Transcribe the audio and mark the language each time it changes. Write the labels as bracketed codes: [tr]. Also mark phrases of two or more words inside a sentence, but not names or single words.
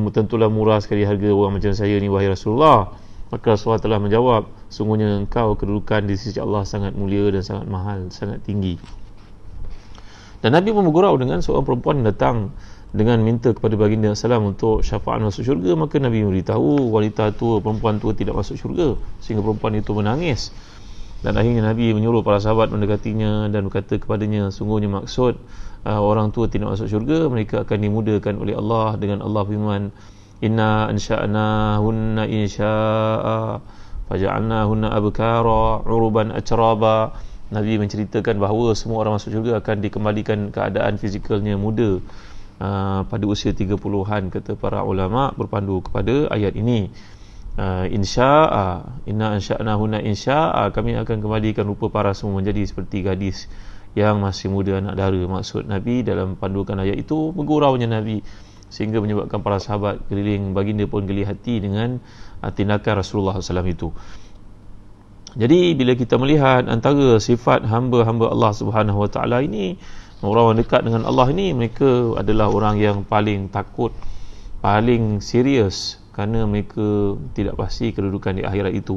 [ms] Tentulah murah sekali harga orang macam saya ni, wahai Rasulullah. Maka Rasulullah telah menjawab, sungguhnya engkau kedudukan di sisi Allah sangat mulia dan sangat mahal, sangat tinggi. Dan Nabi pun bergurau dengan seorang perempuan yang datang dengan minta kepada baginda salam untuk syafaat masuk syurga. Maka Nabi memberitahu wanita tua, perempuan tua tidak masuk syurga, sehingga perempuan itu menangis. Dan akhirnya Nabi menyuruh para sahabat mendekatinya dan berkata kepadanya, sungguhnya maksud orang tua tidak masuk syurga, mereka akan dimudahkan oleh Allah dengan Allah firman, [ar] إنا أنشأناهن إنشاء فجعلناهن أبكارا عربا أترابا. [ms] Nabi menceritakan bahawa semua orang masuk syurga akan dikembalikan keadaan fizikalnya muda pada usia 30-an, kata para ulama berpandu kepada ayat ini. [ar] إنشاء، إنا أنشأناهن إنشاء, [ms] kami akan kembalikan rupa para semua menjadi seperti gadis yang masih muda, anak dara. Maksud Nabi dalam pandukan ayat itu berguraunya Nabi, sehingga menyebabkan para sahabat keliling baginda pun geli hati dengan tindakan Rasulullah SAW itu. Jadi bila kita melihat antara sifat hamba-hamba Allah [ar] سبحانه وتعالى [ms] ini, orang dekat dengan Allah ini, mereka adalah orang yang paling takut, paling serius, kerana mereka tidak pasti kedudukan di akhirat itu.